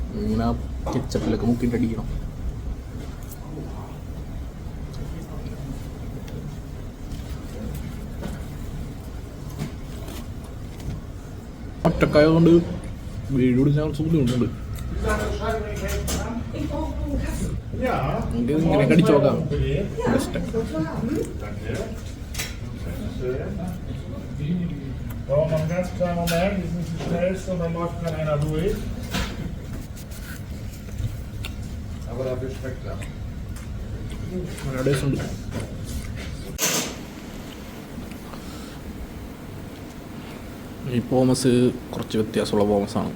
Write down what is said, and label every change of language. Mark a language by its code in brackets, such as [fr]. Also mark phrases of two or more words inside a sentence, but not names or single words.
[ml] ഇങ്ങനെ കെച്ചപ്പിലൊക്കെ മുക്കിയിട്ട് അടിക്കണം. ഒറ്റക്കായ കൊണ്ട് വീട് പിടിച്ചാൽ കുറച്ച് ബുദ്ധിമുട്ടുണ്ട്. നമുക്ക് ഇങ്ങനെ കടിച്ചു നോക്കാം. [de] Braucht noch einen ganz kleinen Moment, die sind die schnellste und dann läuft dann einer durch. Aber dafür schmeckt er. [ml] ഈ പോമസ് കുറച്ച് വ്യത്യാസമുള്ള പോമസാണ്.